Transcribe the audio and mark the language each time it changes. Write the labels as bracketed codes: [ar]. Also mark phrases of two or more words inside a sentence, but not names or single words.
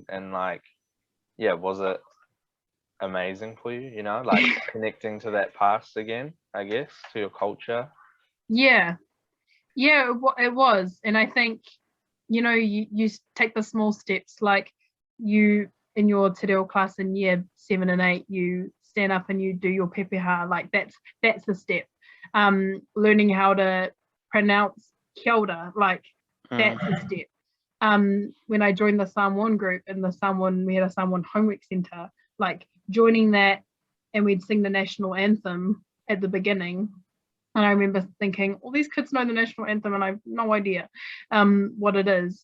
[en] And was it amazing for you, connecting to that past again, I guess, to your culture? Yeah, yeah, it was. And I think, you take the small steps, like you in your [mi] te reo [en] class in year 7 and 8, you stand up and you do your pepeha, like that's the step. Learning how to pronounce [mi] kia ora, [en] like that's a step. When I joined the Swann group in the Swann, we had a Swann homework center, like joining that, and we'd sing the national anthem at the beginning. And I remember thinking, all these kids know the national anthem and I have no idea what it is.